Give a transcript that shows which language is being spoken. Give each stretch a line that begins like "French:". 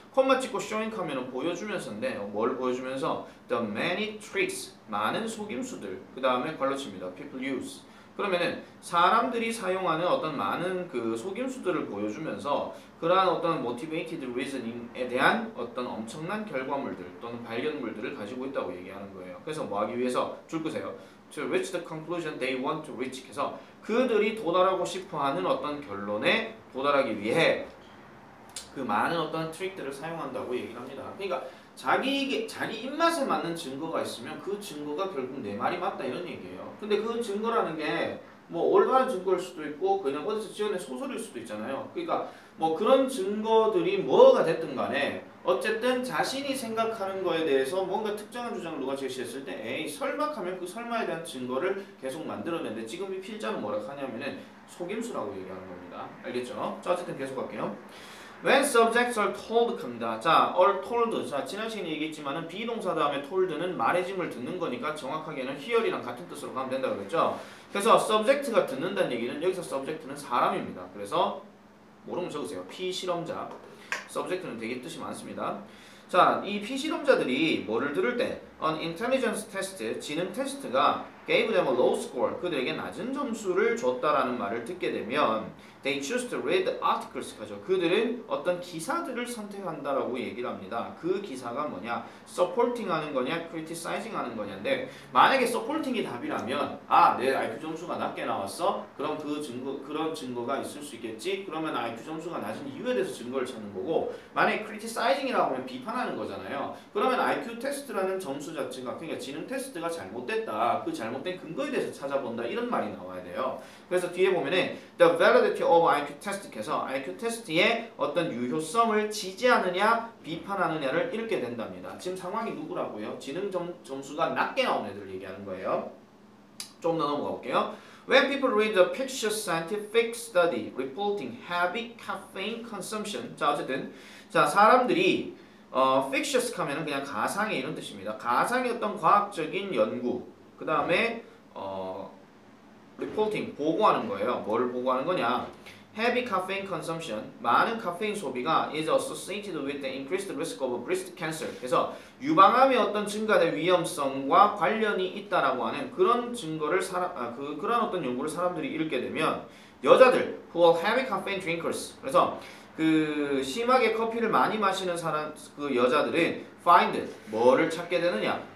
Korean: 콤마 찍고 showing 하면은 보여주면서인데 뭘 보여주면서 the many tricks 많은 속임수들 그 다음에 괄호칩니다.
English: people use.
Korean: 그러면은 사람들이 사용하는 어떤 많은 그 속임수들을 보여주면서 그러한 어떤 motivated reasoning에 대한 어떤 엄청난 결과물들 또는 발견물들을 가지고 있다고 얘기하는 거예요. 그래서 뭐 하기 위해서 줄 끄세요.
English: To reach the conclusion they want to reach.
Korean: 해서 그들이 도달하고 싶어하는 어떤 결론에 도달하기 위해 그 많은 어떤 트릭들을 사용한다고 얘기를 합니다. 그러니까 자기 입맛에 맞는 증거가 있으면 그 증거가 결국 내 말이 맞다 이런 얘기예요. 근데 그 증거라는 게 뭐 올바른 증거일 수도 있고 그냥 어디서 지어낸 소설일 수도 있잖아요. 그러니까 뭐 그런 증거들이 뭐가 됐든 간에 어쨌든 자신이 생각하는 거에 대해서 뭔가 특정한 주장을 누가 제시했을 때 에이 설마 하면 그 설마에 대한 증거를 계속 만들어내는데 지금 이 필자는 뭐라고 하냐면은 속임수라고 얘기하는 겁니다. 알겠죠? 자 어쨌든 계속 할게요.
English: When subjects are told 합니다. 자, are told.
Korean: 자, 지난 시간에 얘기했지만은 비동사 다음에 told는 말해짐을 듣는 거니까 정확하게는 hear이랑 같은 뜻으로 가면 된다고 그랬죠. 그래서 subject가 듣는다는 얘기는 여기서 subject는 사람입니다. 그래서 모르면 적으세요. 피실험자. subject는 되게 뜻이 많습니다. 자, 이 피실험자들이 뭐를 들을 때
English: an intelligence test, 지능 테스트가 gave them a low score, 그들에게 낮은 점수를 줬다라는 말을 듣게 되면 they choose to read articles, 하죠.
Korean: 그들은 어떤 기사들을 선택한다라고 얘기를 합니다. 그 기사가 뭐냐? supporting 하는 거냐? criticizing 하는 거냐인데 만약에 supporting이 답이라면 내 IQ 점수가 낮게 나왔어? 그럼 그런 증거가 있을 수 있겠지? 그러면 IQ 점수가 낮은 이유에 대해서 증거를 찾는 거고 만약에 criticizing이라고 하면 비판하는 거잖아요. 그러면 IQ 테스트라는 점수 자체가 그러니까 지능 테스트가 잘못됐다. 그 잘못된 근거에 대해서 찾아본다. 이런 말이 나와야 돼요. 그래서 뒤에 보면은 the validity of IQ test 에서 IQ 테스트의 어떤 유효성을 지지하느냐 비판하느냐를 읽게 된답니다. 지금 상황이 누구라고요? 지능 점수가 낮게 나온 애들 얘기하는 거예요. 좀 더 넘어가 볼게요.
English: When people read a fictitious scientific study reporting heavy caffeine consumption, 자 어쨌든 자 사람들이 fictitious 하면은 그냥 가상의 이런 뜻입니다.
Korean: 가상의 어떤 과학적인 연구, 그 다음에 reporting 보고하는 거예요. 뭐를 보고하는 거냐?
English: Heavy caffeine consumption, 많은 카페인 소비가 is associated with the increased risk of breast cancer.
Korean: 그래서 유방암의 어떤 증가된 위험성과 관련이 있다라고 하는 그런 증거를 그런 어떤 연구를 사람들이 읽게 되면 여자들 who are heavy caffeine drinkers. 그래서 그 심하게 커피를 많이 마시는 사람 그 여자들은 find 뭐를 찾게 되느냐?